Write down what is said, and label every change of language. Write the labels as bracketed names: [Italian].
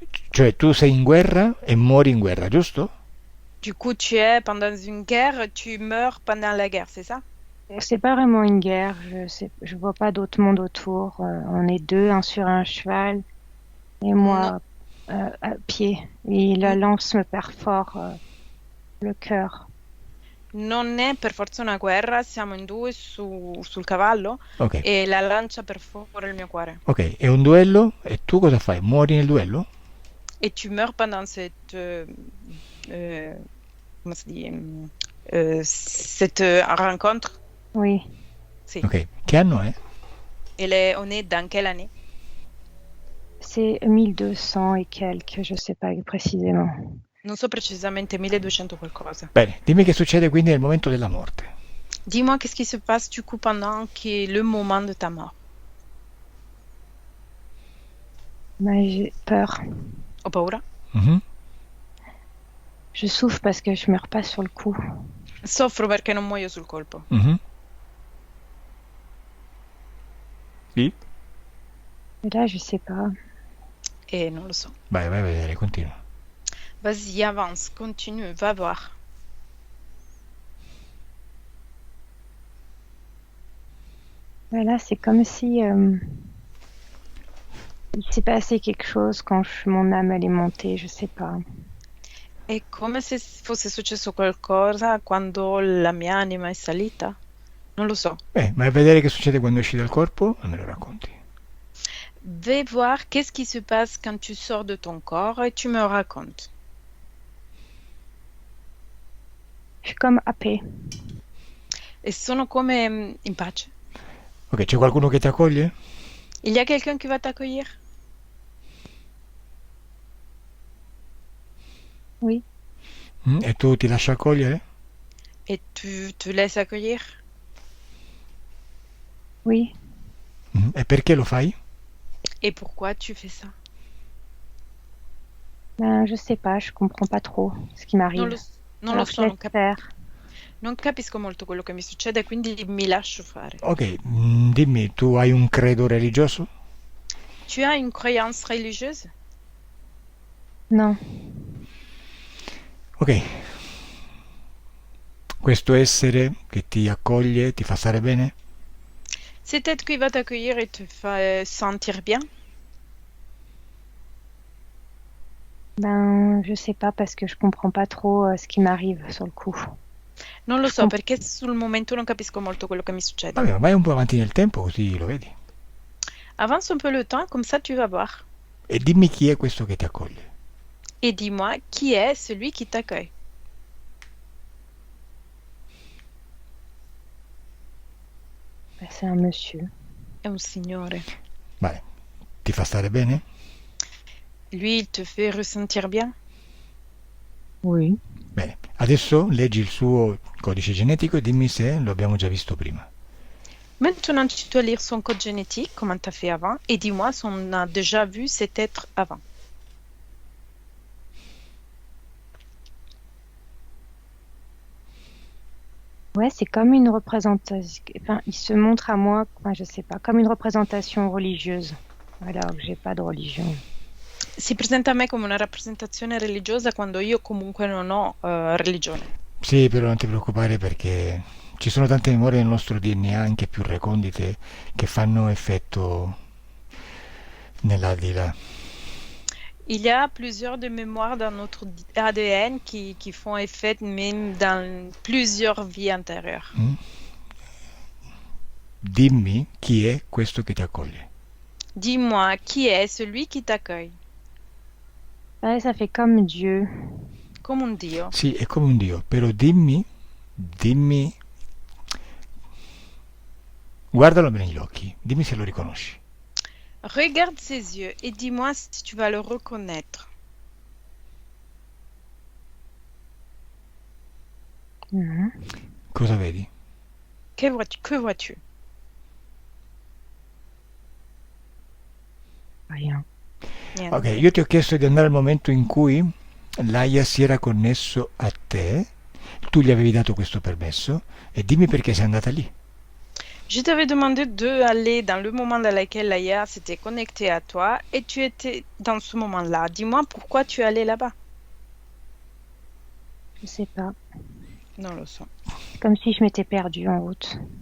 [Italian] Cioè tu sei in guerra e muori in guerra, giusto? [French] Du coup, tu es pendant une guerre, tu meurs pendant la guerre, c'est ça? C'est pas vraiment une guerre. Je vois pas d'autre monde autour. On est deux, un sur un cheval et moi à pied. Et la lance me perfore le cœur. [Italian] Non è per forza una guerra, siamo in due sul cavallo Ok. e la lancia perfora il mio cuore. Ok, è un duello e tu cosa fai? Muori nel duello? [French] Et tu meurs pendant cette comment ça dit cette rencontre. Oui. [Italian] Sì. Ok, che anno è? [French] On est dans quelle année? C'est 1200 et quelques, je sais pas précisément. [Italian] Non so precisamente, 1200 qualcosa. Bene, dimmi che succede quindi nel momento della morte. [French] Dis-moi qu'est-ce qui se passe du coup pendant le moment de ta mort. Mais j'ai peur. [Italian] Ho paura? Mhm. [French] Je souffre parce que je meurs pas sur le coup. [Italian] Soffro perché non muoio sul colpo. Mhm. Sì? [French] Et là, je sais pas. [Italian] E non lo so. Vai a vedere, continua. [French] Vas-y, avance, continue, va voir. Là, c'est comme si il s'est passé quelque chose quand mon âme elle est montée, je sais pas. [Italian] È come se fosse successo qualcosa quando la mia anima è salita. Non lo so. Ma a vedere che succede quando esci dal corpo e me lo racconti. [French] Vais voir qu'est-ce qui se passe quand tu sors de ton corps et tu me racontes. Je suis comme happée. [Italian] E sono come in pace. Ok, c'è qualcuno che ti accoglie? [French] Il y a quelqu'un qui va t'accueillir? Oui, [Italian] E tu ti lasci accogliere? [French] Et tu te laisses accueillir? oui. [Italian] E perché lo fai? [French] Et pourquoi tu fais ça? Ben, je sais pas, je comprends pas trop ce qui [Italian] Non [French] m'arrive. [Italian] lo, non lo [French] Alors je [Italian] so, [French] laisse faire. [Italian] non capisco molto quello che mi succede, quindi mi lascio fare. Ok, dimmi, tu hai un credo religioso? [French] Tu as une croyance religieuse? Non, [Italian] Ok, questo essere che ti accoglie ti fa stare bene? [French] Cet être qui va t'accueillir et te fait sentir bien? ben je sais pas parce que je comprends pas trop ce qui m'arrive sur le coup. [Italian] Non lo so, Com- perché sul momento non capisco molto quello che mi succede. Vabbè, ma vai un po' avanti nel tempo così lo vedi. Avance un peu le temps, comme ça tu vas voir. E dimmi chi è questo che ti accoglie. [French] Et dis-moi, qui est celui qui t'accueille? Ben, c'est un monsieur. [Italian] È un signore. Vale, ti fa stare bene? [French] Lui, il te fait ressentir bien? Oui. [Italian] Bene, adesso leggi il suo codice genetico e dimmi se lo abbiamo già visto prima. [French] Maintenant, tu dois lire son code génétique, comme tu as fait avant, et dis-moi si on a déjà vu cet être avant. Ouais, c'est comme une représentation. Enfin, il se montre à moi, enfin, je sais pas, comme une représentation religieuse. Alors que j'ai pas de religion. [Italian] Si presenta a me come una rappresentazione religiosa quando io comunque non ho religione. Sì, però non ti preoccupare perché ci sono tante memorie nel nostro DNA, anche più recondite, che fanno effetto nell'aldilà. [French] Il y a plusieurs de mémoires dans notre ADN qui font effet même dans plusieurs vies antérieures. Mm? [Italian] Dimmi chi è questo che ti accoglie. [French] Dis-moi, qui est celui qui t'accueille? Ouais, ça fait comme Dieu. [Italian] Come un Dio. Sì, è come un Dio, però dimmi, guardalo negli occhi, dimmi se lo riconosci. [French] Regarde ses yeux et dis-moi si tu vas le reconnaître. Mhm. [Italian] Cosa vedi? [French] Que vois-tu? Que vois-tu? Rien. [Italian] Niente. Ok, io ti ho chiesto di andare al momento in cui Laia si era connesso a te, tu gli avevi dato questo permesso e dimmi perché sei andata lì. [French] Je t'avais demandé d'aller dans le moment dans lequel Laïa s'était connectée à toi et tu étais dans ce moment-là. Dis-moi pourquoi tu es allé là-bas. Je sais pas. [Italian] Non lo so. [French] C'est comme si je m'étais perdue en route.